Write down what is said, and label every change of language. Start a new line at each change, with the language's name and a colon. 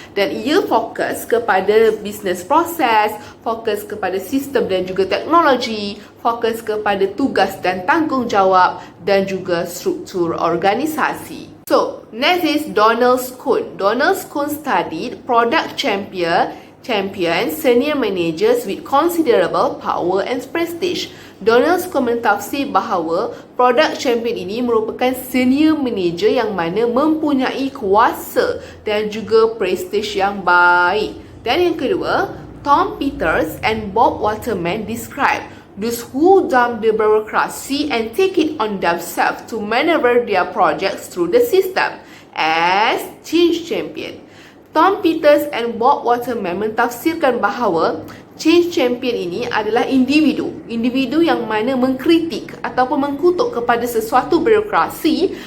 Malay: Dan ia fokus kepada business process, fokus kepada sistem dan juga teknologi, fokus kepada tugas dan tanggungjawab dan juga struktur organisasi.
English: So, next is Donald Kuhn. Donald Kuhn studied product champion senior managers with considerable power and prestige.
Malay: Donald Kuhn mentafsir bahawa product champion ini merupakan senior manager yang mana mempunyai kuasa dan juga prestige yang baik. Dan yang kedua,
English: Tom Peters and Bob Waterman describe those who dump the bureaucracy and take it on themselves to maneuver their projects through the system as change champion.
Malay: Tom Peters and Bob Waterman mentafsirkan bahawa change champion ini adalah individu yang mana mengkritik ataupun mengkutuk kepada sesuatu birokrasi.